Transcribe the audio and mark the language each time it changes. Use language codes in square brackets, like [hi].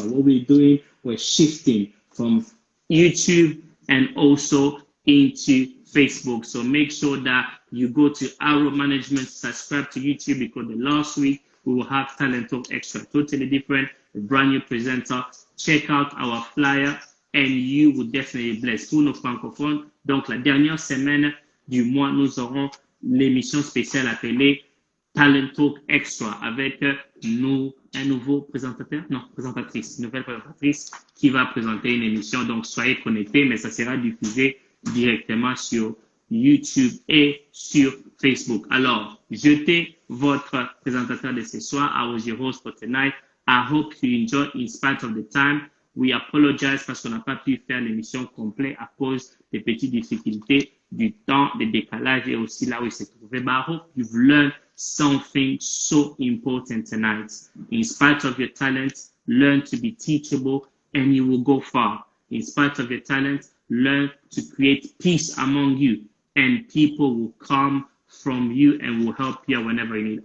[en] What we're doing, we're shifting from YouTube and also into Facebook. So make sure that you go to Arrow Management, subscribe to YouTube, because the last week we will have Talent Talk Extra, totally different, a brand new presenter. Check out our flyer and you will definitely bless. [fr] Pour nos francophones, donc la dernière semaine du mois, nous aurons l'émission spéciale appelée Talent Talk Extra avec nous, un nouveau présentateur, non, présentatrice, une nouvelle présentatrice qui va présenter une émission. Donc, soyez connectés, mais ça sera diffusé directement sur YouTube et sur Facebook. Alors, jetez votre présentateur de ce soir. [en] I was your host for tonight. I hope you enjoyed in spite of the time. We apologize [fr] parce qu'on n'a pas pu faire l'émission complète à cause des petites difficultés du temps, des décalages et aussi là où il se trouvait. [en] But I hope you've learned something so important tonight. In spite of your talent, learn to be teachable and you will go far. In spite of your talent, learn to create peace among you and people will come from you and will help you whenever you need.